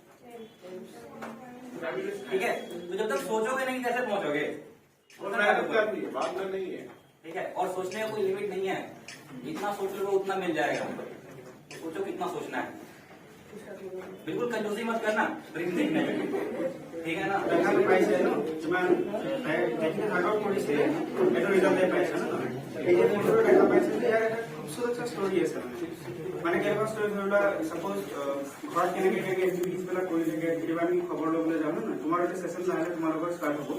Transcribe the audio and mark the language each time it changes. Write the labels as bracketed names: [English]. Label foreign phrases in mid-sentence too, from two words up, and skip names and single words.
[Hindi] ठीक है, तो जब तक सोचोगे नहीं कैसे पहुंचोगे? बात में नहीं है। ठीक है, और सोचने का कोई लिमिट नहीं है, जितना सोच लो उतना मिल जाएगा। सोचो कितना सोचना है, बिल्कुल कंजूसी मत करना ड्रीम देखने में, [Assamese] ঠিক আছে না? পাইছে ন কিমান আগত কৰিছে এইটো ৰিজাল্ট পাইছে ন। এই যে ফটো দেখা পাইছে যে ইয়াৰ এটা খুবসুরত ষ্টৰি আছে, মানে কেনেকুৱা ষ্টৰি ধৰিবা, সাপোজ ঘৰত কেনেকে কেনেকে এক্টিভিটিজ বিলাক কৰি থাকে, কেতিয়াবা আমি খবৰ ল'বলৈ যাওঁ ন, তোমাৰ এটা ছেশ্যন নহ'লে তোমালোকৰ ষ্টাৰ্ট হ'ব।